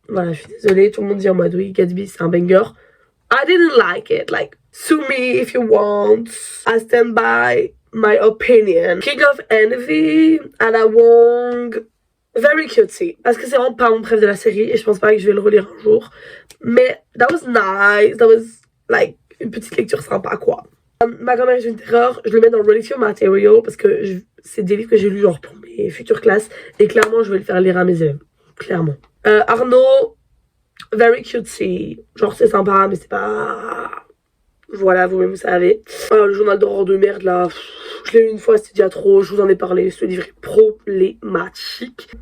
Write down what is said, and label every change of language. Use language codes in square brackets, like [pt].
[fr] Voilà, je suis désolée, tout le monde dit en mode oui Gatsby c'est un banger. [en] I didn't like it. Like sue me if you want. I stand by my opinion. King of Envy, Anna Wong. Very cutesy, [fr] parce que c'est vraiment pas mon préf de la série et je pense pas que je vais le relire un jour. Mais [en] that was nice, that was like [fr] une petite lecture sympa quoi. Ma grand-mère est une terreur, je le mets dans le Relecture Material parce que c'est des livres que j'ai lus genre pour mes futures classes et clairement je vais le faire lire à mes élèves, clairement. Arnaud, [en] very cutesy, [fr] genre c'est sympa mais c'est pas... Voilà, vous-même vous savez. Alors, le journal d'horreur de merde là, je l'ai lu une fois, c'était déjà trop, je vous en ai parlé, ce livre est problématique.